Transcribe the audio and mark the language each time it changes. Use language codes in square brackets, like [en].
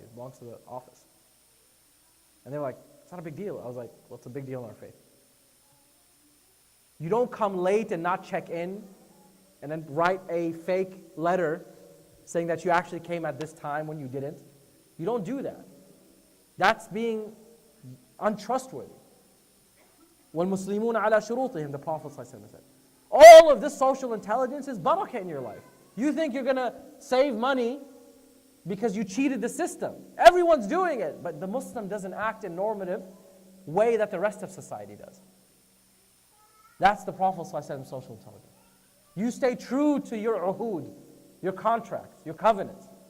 [en] It belongs to the office. And they were like, it's not a big deal. I was like, well, it's a big deal in our faith. You don't come late and not check in and then write a fake letter saying that you actually came at this time when you didn't. You don't do that. That's being untrustworthy. [ar] وَالْمُسْلِمُونَ عَلَى شُرُوطِهِمْ, [en] the Prophet ﷺ said. All of this social intelligence is barakah in your life. You think you're going to save money because you cheated the system. Everyone's doing it, but the Muslim doesn't act in normative way that the rest of society does. That's the Prophet ﷺ social intelligence. You stay true to your uhud, your contracts, your covenants.